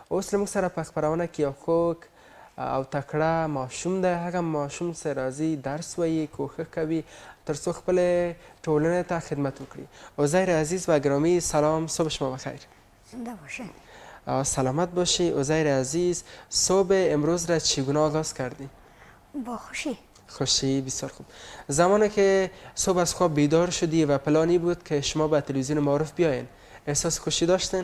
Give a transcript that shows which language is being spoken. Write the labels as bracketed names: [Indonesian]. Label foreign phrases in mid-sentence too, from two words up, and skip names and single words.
[Pashto] اوس زموږ سره په خپرونه کې یو خوږ او تکړه ماشوم دی. هغه ماشوم چې راځي درس وایي، کوښښ کوي تر څو خپلې ټولنې ته خدمت وکړي. [Persian] عزیر عزیز و گرامی سلام، صبح شما بخیر. زنده باشین. سلامت باشی. عزیر عزیز، صبح امروز را چگونه آغاز کردی؟ با خوشی. خوشی، بسیار خوب. زمانی که صبح از خواب بیدار شدی و پلانی بود که شما به تلویزیون معارف بیاین، احساس خوشی داشتین؟